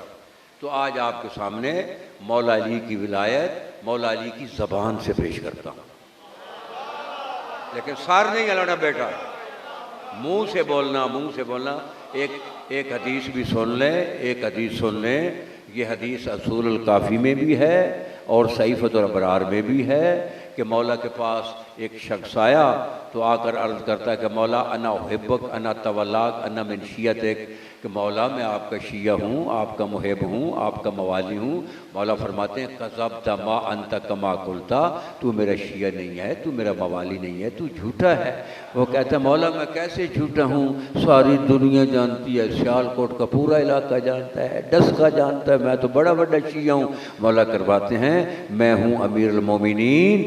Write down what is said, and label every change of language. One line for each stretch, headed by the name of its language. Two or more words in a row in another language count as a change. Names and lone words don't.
Urdu: تو آج آپ کے سامنے مولا علی کی ولایت مولا علی کی زبان سے پیش کرتا ہوں، لیکن سار نہیں ہلانا بیٹا، منہ سے بولنا، منہ سے بولنا. ایک حدیث بھی سن لیں، ایک حدیث سن لیں. یہ حدیث اصول کافی میں بھی ہے اور صحیفت اور ابرار میں بھی ہے کہ مولا کے پاس ایک شخص آیا تو آکر عرض کرتا ہے کہ مولا
Arabic: أنا أحبك أنا أتولاك أنا من شيعتك,
Urdu: کہ مولا میں آپ کا شیعہ ہوں، آپ کا محب ہوں، آپ کا موالی ہوں. مولا فرماتے ہیں
Arabic: كذبت ما أنت كما قلت,
Urdu: تو میرا شیعہ نہیں ہے، تو میرا موالی نہیں ہے، تو جھوٹا ہے. وہ کہتا ہے مولا میں کیسے جھوٹا ہوں، ساری دنیا جانتی ہے، سیالکوٹ کا پورا علاقہ جانتا ہے، ڈسکہ جانتا ہے، میں تو بڑا بڑا شیعہ ہوں. مولا کرواتے ہیں میں ہوں امیر المومنین.